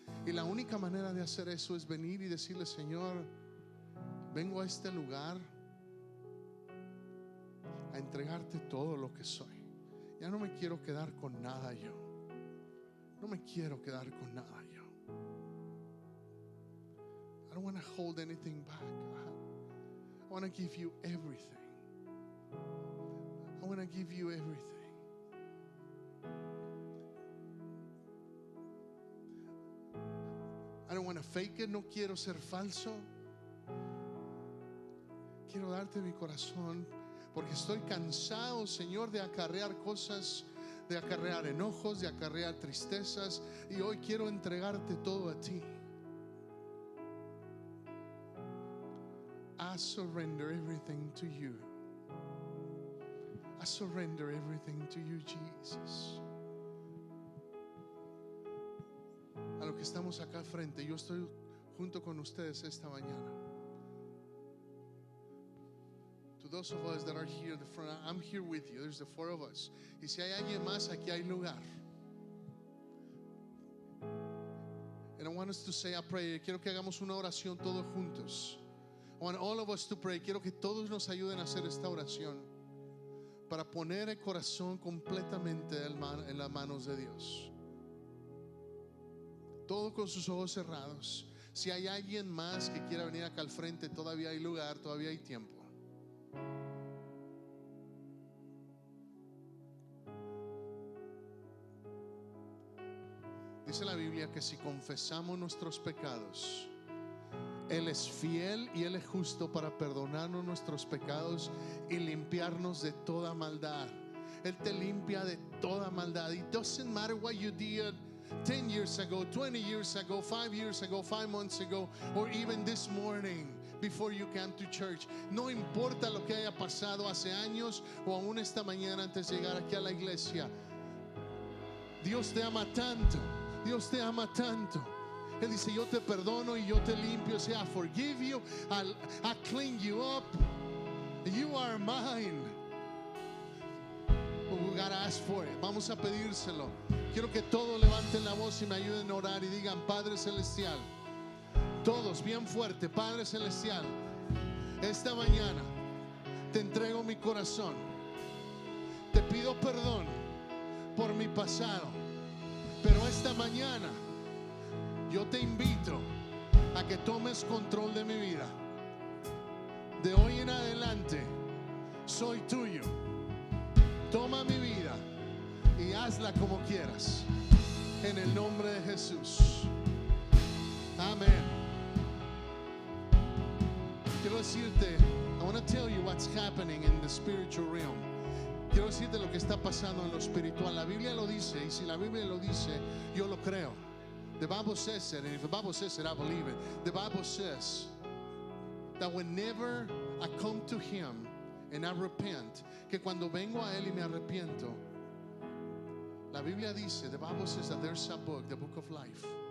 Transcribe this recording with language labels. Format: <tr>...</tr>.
<es>Y la única manera de hacer eso es venir y decirle: Señor, vengo a este lugar a entregarte todo lo que soy. Ya no me quiero quedar con nada yo. No me quiero quedar con nada yo.</es> <en>I don't want to hold anything back. I want to give you everything. I want to give you everything. I don't want to fake it. No quiero ser falso.</en> <es>Quiero darte mi corazón porque estoy cansado, Señor, de acarrear cosas, de acarrear enojos, de acarrear tristezas, y hoy quiero entregarte todo a ti.</es> <en>I surrender everything to you. I surrender everything to you, Jesus.</en> <es>A lo que estamos acá al frente, yo estoy junto con ustedes esta mañana.</es> <en>To those of us that are here at the front, I'm here with you. There's the four of us.</en> <es>Y si hay alguien más, aquí hay lugar.</es> <en>And I want us to say a prayer.</en> <es>Quiero que hagamos una oración todos juntos. I want all of us to pray. Quiero que todos nos ayuden a hacer esta oración para poner el corazón completamente en las manos de Dios. Todo con sus ojos cerrados. Si hay alguien más que quiera venir acá al frente, todavía hay lugar, todavía hay tiempo. Dice la Biblia que si confesamos nuestros pecados, Él es fiel y Él es justo para perdonarnos nuestros pecados y limpiarnos de toda maldad. Él te limpia de toda maldad.</es> <en>It doesn't matter what you did 10 years ago, 20 years ago, 5 years ago, 5 months ago, or even this morning before you came to church.</en> <es>No importa lo que haya pasado hace años o aún esta mañana antes de llegar aquí a la iglesia. Dios te ama tanto. Dios te ama tanto. Él dice: yo te perdono y yo te limpio.</es> <en>Say, I forgive you, I clean you up. You are mine. But we gotta ask for it.</en> <es>Vamos a pedírselo. Quiero que todos levanten la voz y me ayuden a orar y digan: Padre Celestial. Todos bien fuerte: Padre Celestial, esta mañana te entrego mi corazón. Te pido perdón por mi pasado, pero esta mañana yo te invito a que tomes control de mi vida. De hoy en adelante soy tuyo. Toma mi vida y hazla como quieras. En el nombre de Jesús. Amén.</es> <en>Quiero decirte, I want to tell you what's happening in the spiritual realm.</en> <es>Quiero decirte lo que está pasando en lo espiritual. La Biblia lo dice, y si la Biblia lo dice, yo lo creo.</es> <en>The Bible says it, and if the Bible says it, I believe it. The Bible says that whenever I come to Him and I repent, que cuando vengo a Él y me arrepiento, la Biblia dice, the Bible says that there's a book, the book of life.</en>